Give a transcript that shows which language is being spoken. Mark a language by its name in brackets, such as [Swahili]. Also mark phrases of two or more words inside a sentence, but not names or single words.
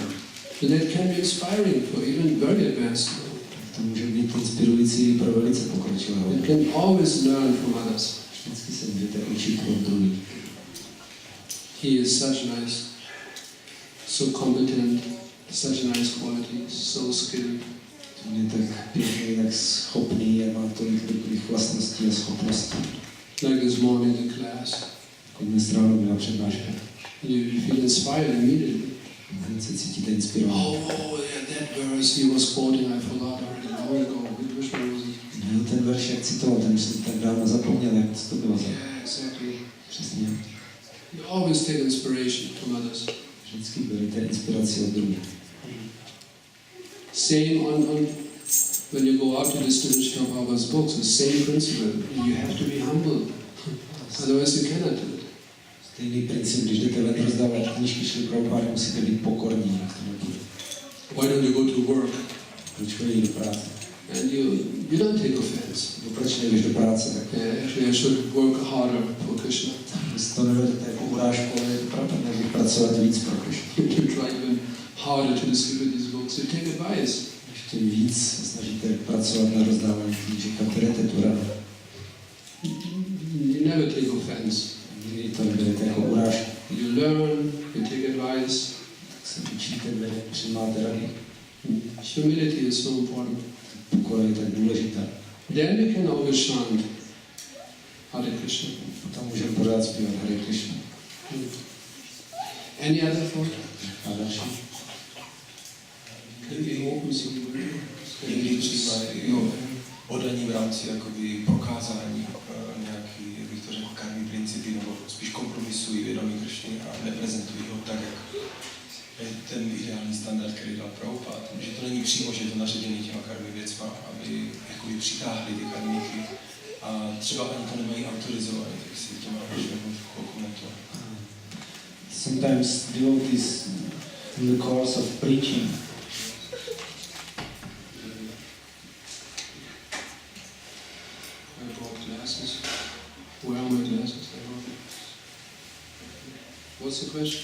[English] And that can be inspiring for even very advanced people. [Czech] To může být inspirující pro velice pokročilého. [English] You can always learn from others. [Czech] Vždycky se můžete učit od druhých. [English] He is such nice, so competent, such nice qualities, so skilled. [Czech] On je tak pěkný, tak schopný a má tolik dobrých vlastností a schopností. [English] Like this morning in class. [Czech] Jako dnes ráno byla přednáška. [English] You feel inspired immediately. [Czech] Hned se cítíte inspirovaný. [English] Oh, yeah, that verse he was quoting, I forgot already long ago. Which one was it? [Czech] No, ten verš, jak citoval, ten jsem tak dávno zapomněl, jak to bylo za. [English] Yeah, exactly. [Czech] Přesně. [English] You always take inspiration from others. [Czech] Vždycky berete inspiraci od druhých. [English] Same on when you go out to distribute Prabhupada's books, the same principle. You have to be humble, otherwise you cannot do it. [Czech] Stejný princip, když jdete ven rozdávat knížky šli Prabhupády, musíte být pokorní. [English] Why don't you go to work? [Czech] Proč chodí do práce? [English] And you don't take offense. [Czech] Proč nejdeš do práce? Tak [English] Actually, I should work harder for Krishna. [Czech] Vy to nevedete jako urážku, ale je pravda, nebudu pracovat víc pro Krishna. [English] You try even harder to distribute these books. You take advice. [Czech] Ještě víc se snažíte pracovat na rozdávání knížek a berete tu radu. [English] You never take offense. [Czech] Nikdy to neberete jako urážku. [English] You learn, you take advice. [Czech] Tak se učíte, přijímáte rady. [English] Humility is so important. [Czech] Pokora je tak důležitá. [English] Then we can always chant Hare Krishna. [Czech] Potom můžeme pořád zpívat Hare Krishna. [English] Any other thought? [Czech] A další. Někdy přijímají oddaní v rámci jakoby prokázání nějaký, jak bych to řekl, karmí principy, nebo spíš kompromisují vědomí Krishny a neprezentují ho tak, jak je ten ideální standard, který dal Prabhupada. Že to není přímo, že je to naředěný těma karmí věcma, aby jakoby přitáhli ty karmíky a třeba ani to nemají autorizované, tak si to můžeme komentovat. [English] Sometimes devotees in the course of preaching Glasses. Where are my glasses? What's the question?